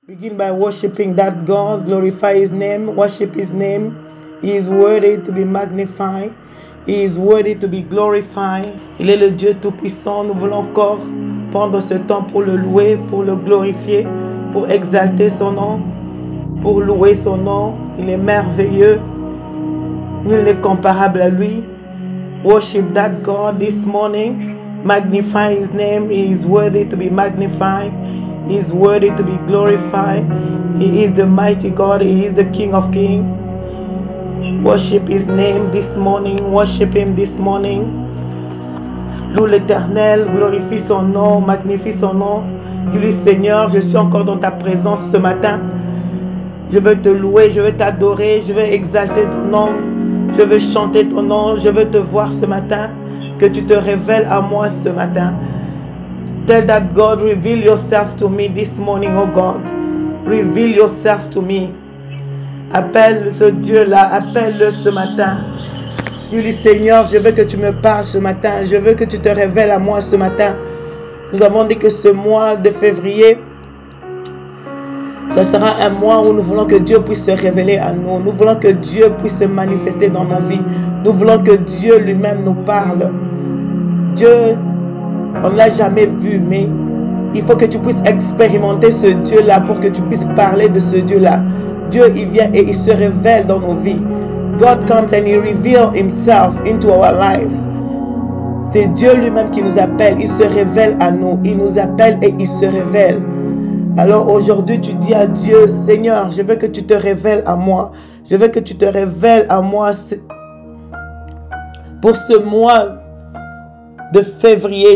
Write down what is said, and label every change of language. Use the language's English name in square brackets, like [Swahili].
[English] Begin by worshiping that God, glorify His name, worship His name. He is worthy to be magnified. He is worthy to be glorified. [French] Il est le Dieu Tout-Puissant. Nous voulons encore prendre ce temps pour le louer, pour le glorifier, pour exalter son nom, pour louer son nom. Il est merveilleux. Nul n'est comparable à lui. [English] Worship that God this morning. Magnify His name. He is worthy to be magnified. He is worthy to be glorified. He is the mighty God. He is the King of Kings. Worship His name this morning. Worship Him this morning. [French] Loue l'Éternel, glorifie son nom, magnifie son nom. Dis-lui, Seigneur, je suis encore dans ta présence ce matin. Je veux te louer, je veux t'adorer, je veux exalter ton nom. Je veux chanter ton nom, je veux te voir ce matin. Que tu te révèles à moi ce matin. [English] Tell that God, reveal yourself to me this morning, oh God. Reveal yourself to me. [French] Appelle ce Dieu-là, appelle-le ce matin. Dis-lui, Seigneur, je veux que tu me parles ce matin. Je veux que tu te révèles à moi ce matin. Nous avons dit que ce mois de février, ce sera un mois où nous voulons que Dieu puisse se révéler à nous. Nous voulons que Dieu puisse se manifester dans nos vies. Nous voulons que Dieu lui-même nous parle. Dieu, on ne l'a jamais vu, mais il faut que tu puisses expérimenter ce Dieu-là pour que tu puisses parler de ce Dieu-là. Dieu, il vient et il se révèle dans nos vies. [English] God comes and He reveals Himself into our lives. [French] C'est Dieu lui-même qui nous appelle. Il se révèle à nous. Il nous appelle et il se révèle. Alors aujourd'hui, tu dis à Dieu, Seigneur, je veux que tu te révèles à moi. Je veux que tu te révèles à moi pour ce mois de février.